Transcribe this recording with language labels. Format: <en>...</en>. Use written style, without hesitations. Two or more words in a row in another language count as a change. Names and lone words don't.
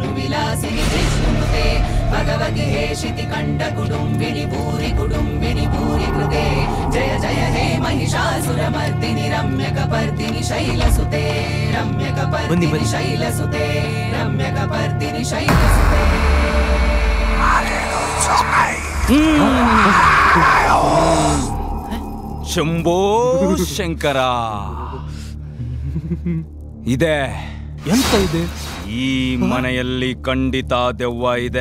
<sa>विलासिनि विष्णुनुते भगवति हे शितिकण्ठ कुटुम्बिनि भूरि कुटुम्बिनि भूरि कृते जय जय हे महिषासुरमर्दिनि रम्यकपर्दिनि शैलसुते रम्यकपर्दिनि शैलसुते रम्यकपर्दिनि शैलसुते</sa> <kn>ಶಂಭೋ ಶಂಕರ ಇದೆ ಎಂತ ಇದೆ ಈ ಮನೆಯಲ್ಲಿ ಖಂಡಿತ ದೆವ್ವ ಇದೆ.</kn>